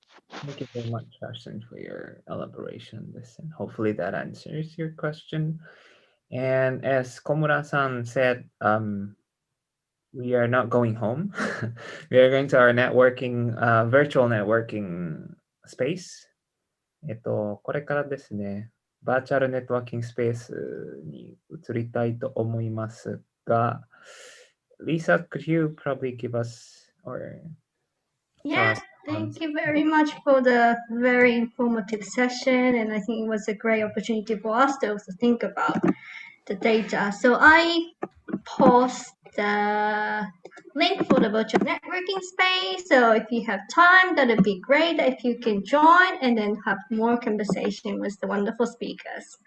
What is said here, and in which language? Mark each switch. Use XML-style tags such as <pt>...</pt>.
<en>Thank you very much, Karsten, for your elaboration on this, and hopefully that answers your question. And as Komura-san said, we are not going home. We are going to our networking, virtual networking space.</en> <ja>これからですね、バーチャルネットワーキングスペースに移りたいと思いますが、</ja> <en>Lisa, could you probably give us or Yes, thank you very much for the very informative session, and I think it was a great opportunity for us to also think about the data. So I post the link for the virtual networking space. So if you have time, that'd be great if you can join and then have more conversation with the wonderful speakers.</en>